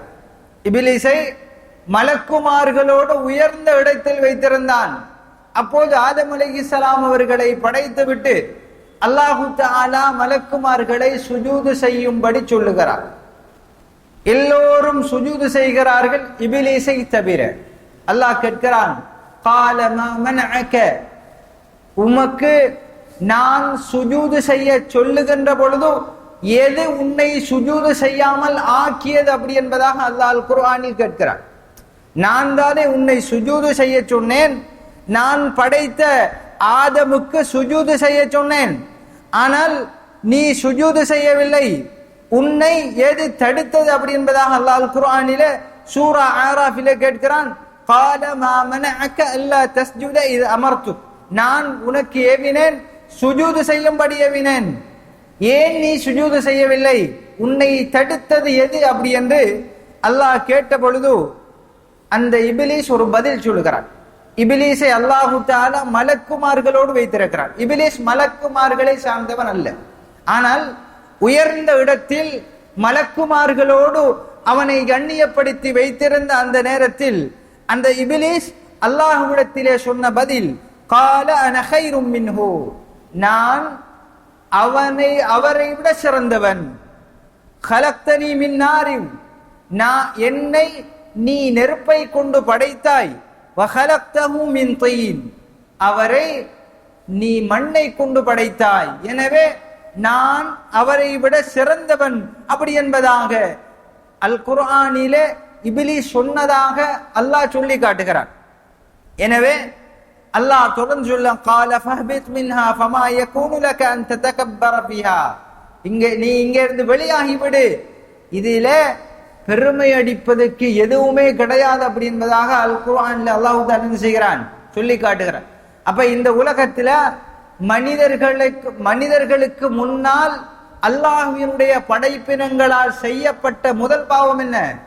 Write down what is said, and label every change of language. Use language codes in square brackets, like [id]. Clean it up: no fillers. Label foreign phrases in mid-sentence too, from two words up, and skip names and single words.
[ta] இபிலீஸை மலக்குமார்களோடு உயர்ந்த இடத்தில் வைத்திருந்தான். அப்போது ஆதம் அலைஹிஸ்ஸலாம் அவர்களை படைத்து விட்டு [ar] الله تعالى [ta] மலக்குமார்களை சுஜூது செய்யும்படி சொல்லுகிறார். எல்லோரும் சுஜூது செய்கிறார்கள், இபிலீஸை தவிர. அல்லாஹ் கேட்கிறான், [ar] قال ما منعك, [ta] உமக்கு நான் சுஜூது செய்ய சொல்லுகின்ற பொழுது எது உன்னை சுஜூது செய்யாமல் ஆக்கியது அப்படி என்பதாக அல்லாஹ் அல் குர்ஆனில் கேட்கிறான். நான் தானே உன்னை சுஜூது செய்ய சொன்னேன், நான் படைத்த ஆதமுக்கு சுஜூது செய்ய சொன்னேன், ஆனால் நீ சுஜூது செய்யவில்லை, உன்னை எது தடுத்தது அப்படி என்பதாக அல்லாஹ் அல் குர்ஆனிலே சூரா ஆராஃபிலே கேட்கிறான். [ar] قال ما منعك الا تسجد اذ امرتك, [ta] நான் உனக்கு ஏவினேன், சுஜூது செய்யும்படி ஏவினேன், ஏன் நீ சுஜூது செய்யவில்லை, உன்னை தடுத்தது எது அப்படி என்று அல்லாஹ் கேட்ட பொழுது அந்த இபிலீஸ் ஒரு பதில் சொல்லுகிறான். இபிலீஸை [ar] الله تعالى [ta] மலக்குமார்களோடு வைத்திருக்கிறான். இபிலீஸ் மலக்குமார்களை சார்ந்தவன் அல்ல, ஆனால் உயர்ந்த இடத்தில் மலக்குமார்களோடு அவனை கண்ணியப்படுத்தி வைத்திருந்த அந்த நேரத்தில் அந்த இபிலீஸ் அல்லாஹ்விடத்திலே சொன்ன பதில், [ar] قال انا خير منه, [ta] நான் அவரை விட சிறந்தவன், [ar] خلقتني من نار, [ta] என்னை நீ நெருப்பை கொண்டு படைத்தாய், [ar] وخلقته من طين, [ta] அவரை நீ மண்ணை கொண்டு படைத்தாய், எனவே நான் அவரை விட சிறந்தவன் அப்படி என்பதாக அல் குர்ஆனிலே இபிலீஸ் சொன்னதாக அல்லாஹ் சொல்லி காட்டுகிறான். எனவே அல்லாஹ் தொடர்ந்து சொல்ல, [ar] قال فاهبط منها فما يكون لك ان تتكبر فيها, [ta] நீ இங்கே இருந்து வெளியாகிவிடு, இதிலே பெருமை அடிப்பதற்கு எதுவுமே கிடையாது அப்படி என்பதாக அல் குர்ஆன்ல அல்லாஹ் என்ன செய்கிறான்? சொல்லி காட்டுகிறான். அப்ப இந்த உலகத்துல மனிதர்களுக்கு முன்னால் அல்லாஹ்வினுடைய படைப்பினங்களால் செய்யப்பட்ட முதல் பாவம் என்ன?